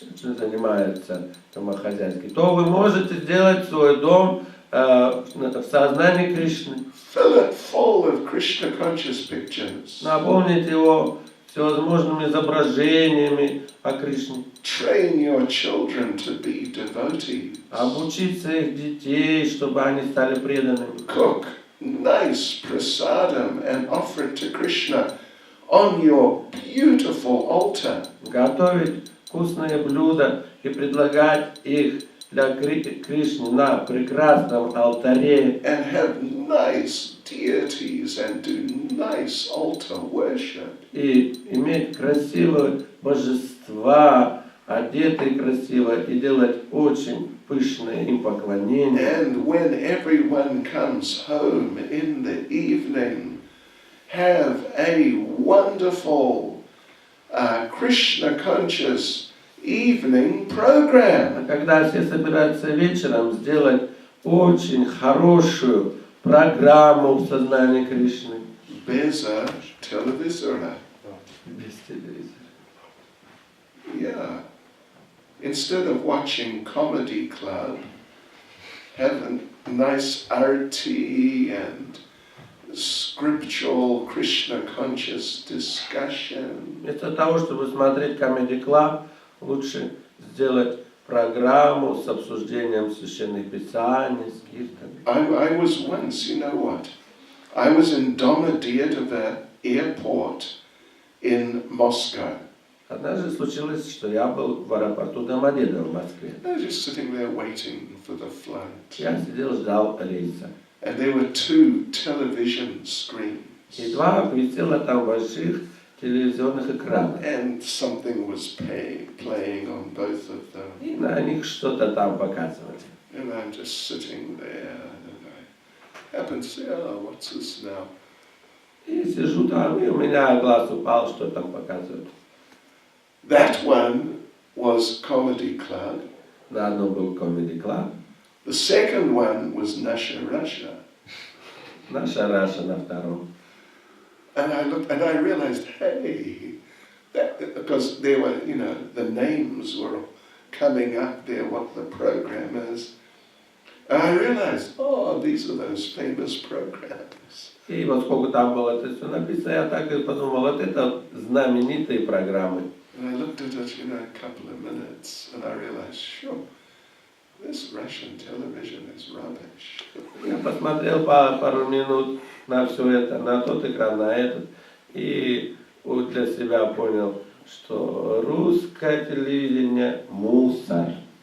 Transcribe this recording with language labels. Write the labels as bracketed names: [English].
[Russian] чем занимается домохозяйкой, то вы можете сделать свой дом в сознании Кришны, [English] Fill it full of Krishna conscious pictures. [Russian] наполнить его всевозможными изображениями о Кришне, [English] Train your children to be devotees. [Russian] обучить своих детей, чтобы они стали преданными, [English] Cook nice prasadam and offer it to Krishna on your beautiful altar. [Russian] готовить вкусные блюда и предлагать их для Кришны на прекрасном алтаре, [English] And have nice deities and do nice altar worship. [Russian] и иметь красивые божества, одетые красиво, и делать очень пышные им поклонения. [English] And when everyone comes home in the evening, have a wonderful Krishna conscious evening [Russian] А [English] program. [Russian] когда все собираются вечером, сделать очень хорошую программу в сознании Кришны. Beza televisora. Без телевизора. [English] Yeah. Instead of watching comedy club, have a nice arti and scriptural Krishna conscious discussion. [Russian] Вместо того, чтобы смотреть Comedy Club, лучше сделать программу с обсуждением священных писаний, с киртами. [English] I was once, you know what? I was in Domodedova airport in Moscow. [Russian] Однажды случилось, что я был в аэропорту Домодедово в Москве. [English] I was just sitting there waiting for the flight. [Russian] Я сидел, ждал рейса. [English] And there were two television screens. [Russian] И два висело там больших телевизионных экранов. [English] And something was playing on both of them. [Russian] И на них что-то там показывали. [English] And I'm just sitting there, and I happen to say, oh, what's this now? [Russian] И сижу там, и у меня глаз упал, что там показывают. [English] That one was Comedy Club. [Russian] На одном был Comedy Club, [English] The second one was Nasha Russia. [Russian] наша Раша на втором. [English] And I looked, and I realized, hey, because there were, the names were coming up there, what the program is. And I realized, oh, these are those famous programs. [Russian] И вот сколько там было это все написано, я так и подумал, вот это знаменитые программы. [English] And I looked at it, a couple of minutes, and I realized, sure, this Russian television is rubbish. [Russian] Я посмотрел пару минут на все это, на тот экран, на этот, и вот для себя понял, что русское телевидение – мусор.